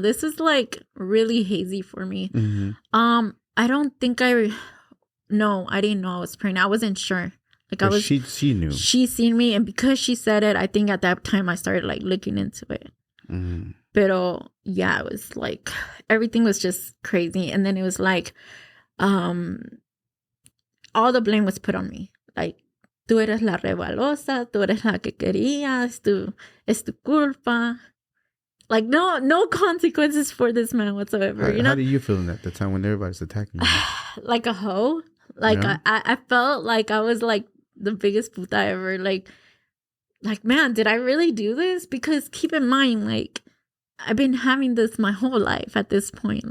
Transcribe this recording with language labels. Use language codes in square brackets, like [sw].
[en] This is like really hazy for me. I don't think no, I didn't know I was pregnant. I wasn't sure. Like she knew. She seen me and because she said it, I think at that time I started like looking into it. Pero yeah, it was like everything was just crazy. And then it was like all the blame was put on me. [es] Like, tú eres la rebalosa, tú eres la que querías, es tu culpa. [en] Like, no consequences for this man whatsoever. How do you feel at the time when everybody's attacking you? Like a hoe. Like, yeah. I felt like I was like the biggest puta ever. Like, man, did I really do this? Because keep in mind, like, I've been having this my whole life at this point.